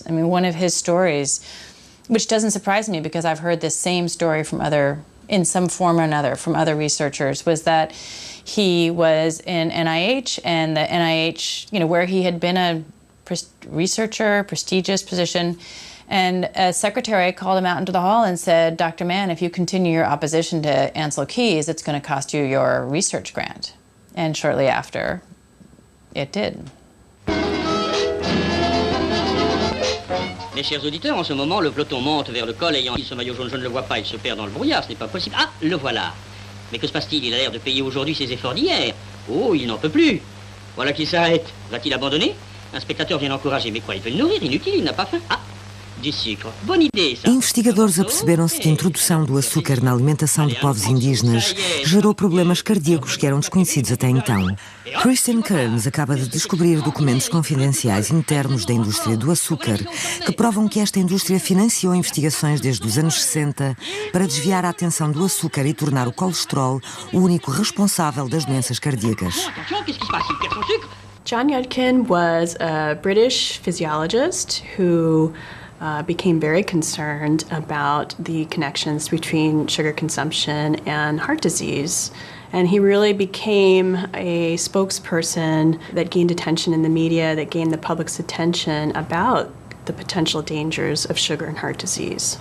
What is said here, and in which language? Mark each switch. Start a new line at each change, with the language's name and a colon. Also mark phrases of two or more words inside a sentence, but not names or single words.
English: I mean, one of his stories, which doesn't surprise me because I've heard this same story from in some form or another, from other researchers, was that he was in NIH, and the NIH, where he had been a researcher, prestigious position, and a secretary called him out into the hall and said, Dr. Mann, if you continue your opposition to Ancel Keys, it's going to cost you your research grant. And shortly after, it did.
French: Mes chers auditeurs, en ce moment, le peloton monte vers le col ayant ce maillot jaune, je ne le vois pas, il se perd dans le brouillard, ce n'est pas possible. Ah, le voilà. Mais que se passe-t-il? Il a l'air de payer aujourd'hui ses efforts d'hier. Oh, il n'en peut plus. Voilà qu'il s'arrête. Va-t-il abandonner? Un spectateur vient l'encourager, mais quoi, il veut le nourrir? Inutile, il n'a pas faim. Ah, du sucre. Bonne idée, ça.
Portuguese: Investigadores aperceberam-se que a introdução do açúcar na alimentação de povos indígenas gerou problemas cardíacos que eram desconhecidos até então. Christian Kearns acaba de descobrir documentos confidenciais internos da indústria do açúcar que provam que esta indústria financiou investigações desde os anos 60 para desviar a atenção do açúcar e tornar o colesterol o único responsável das doenças cardíacas.
English: John Yudkin was a British physiologist who became very concerned about the connections between sugar consumption and heart disease. And he really became a spokesperson that gained attention in the media, that gained the public's attention about the potential dangers of sugar and heart disease.